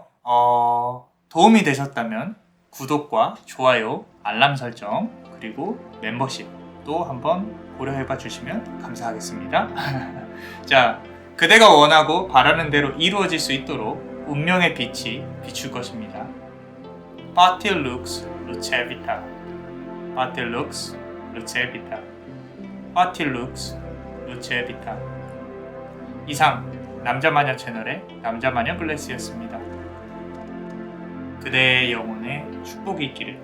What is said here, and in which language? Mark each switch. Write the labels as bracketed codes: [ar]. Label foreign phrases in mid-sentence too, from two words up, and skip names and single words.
[ko] 도움이 되셨다면 구독과 좋아요, 알람 설정, 그리고 멤버십도 한번 고려해봐 주시면 감사하겠습니다. 자, 그대가 원하고 바라는 대로 이루어질 수 있도록 운명의 빛이 비출 것입니다. [la] Batil lux luce vita. Batil lux luce vita. Batil lux luce vita. [ko] 이상 남자마녀 채널의 남자마녀 블레스였습니다. 그대의 영혼에 축복이 있기를.